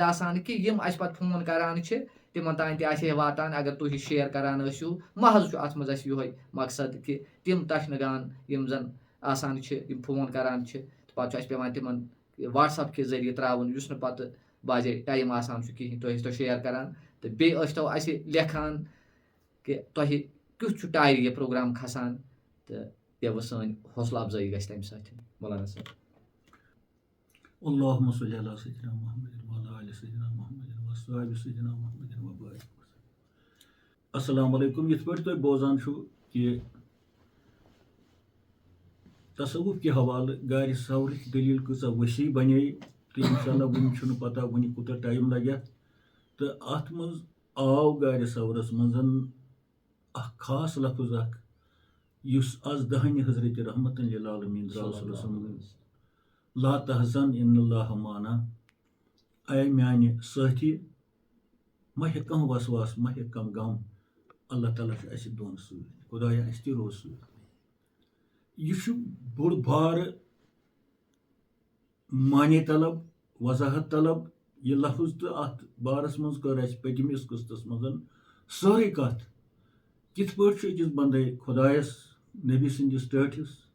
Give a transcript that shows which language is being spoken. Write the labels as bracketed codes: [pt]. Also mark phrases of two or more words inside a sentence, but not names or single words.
[ks] آسان کہِ یِم اَسہِ پتہٕ فون کران چھِ تِمن تانۍ تہِ آسہِ ہے واتان اگر تُہۍ یہِ شیر کران ٲسِو محض چھُ اتھ منٛز اَسہِ یِہوے مقصد کہِ تِم تشنگان یِم زن آسان چھِ یِم فون کران چھِ تہٕ پتہٕ چھُ اَسہِ پیٚوان تِمن واٹس ایپ کہِ ذٔریعہٕ تراوُن یُس نہٕ پتہٕ باجے ٹایم آسان چھُ کِہینۍ تُہۍ ٲسۍتو شیر کران تہٕ بیٚیہِ ٲسۍتو اَسہِ لیکھان کہِ تۄہہِ کیُتھ چھُ ٹایِر یہِ پروگرام کھسان تہٕ بیٚیہِ سٲنۍ حوصلہٕ افضٲیی گژھِ تَمہِ سۭتۍ مولانا صٲب. [ar] اللہُمَّ صلی علی سیدنا محمد وعلی آلِ سیدنا محمد وصحبہ سیدنا محمد وبارک. السلام علیکم. [ks] یِتھ پٲٹھۍ تُہۍ بوزان چھُو کہِ تصوُف کہِ حوالہٕ گارِ سورٕچ دٔلیٖل کۭژاہ ؤسیع بنے تہٕ [ar] اِنشاء اللہ [ks] وُنہِ چھُنہٕ پتہ وُنہِ کوٗتاہ ٹایم لگہِ تہٕ اتھ منٛز آو گارِ صورس منٛز اکھ خاص لفظ اکھ یُس آز دہنہِ حضرت رحمت للعالمین درٛاو صلی اللہ علیہ وسلم [ar] لا تحزن ان اللہ معنا [ks] اے میانہِ سٲتھی مہ ہیٚکہِ کانٛہہ وسواس مہ ہیٚکہِ کانٛہہ غم اللہ تعالیٰ چھُ اَسہِ دۄن سۭتۍ خۄدایا اَسہِ تہِ روز سۭتۍ یہِ چھُ بوٚڑ بارٕ معنے طلب وضاحت طلب یہِ لفظ تہٕ اَتھ بارس منٛز کٔر اَسہِ پٔتمِس قٕسطس منٛز سٲرٕے کتھ کِتھ پٲٹھۍ چھُ أکِس بنٛدے خۄدایس نبی سٕنٛدِس ٹٲٹھِس